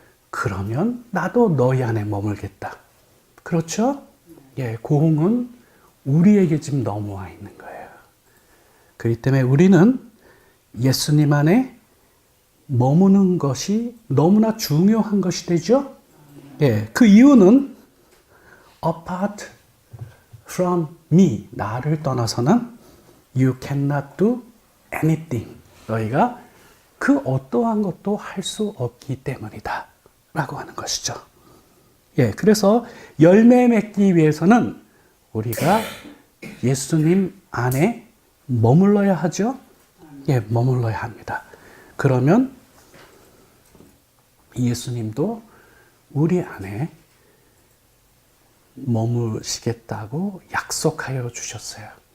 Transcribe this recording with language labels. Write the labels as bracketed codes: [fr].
[ko] 그러면 나도 너희 안에 머물겠다. 그렇죠? 예, 공은 우리에게 지금 넘어와 있는 거예요. 그렇기 때문에 우리는 예수님 안에 머무는 것이 너무나 중요한 것이 되죠. 예, 그 이유는 [en] apart from me, [ko] 나를 떠나서는 [en] you cannot do anything. [ko] 너희가 그 어떠한 것도 할 수 없기 때문이다. 라고 하는 것이죠. 예, 그래서 열매 맺기 위해서는 우리가 예수님 안에 머물러야 하죠. 예, 머물러야 합니다. 그러면 예수님도 우리 안에 머무시겠다고 약속하여 주셨어요.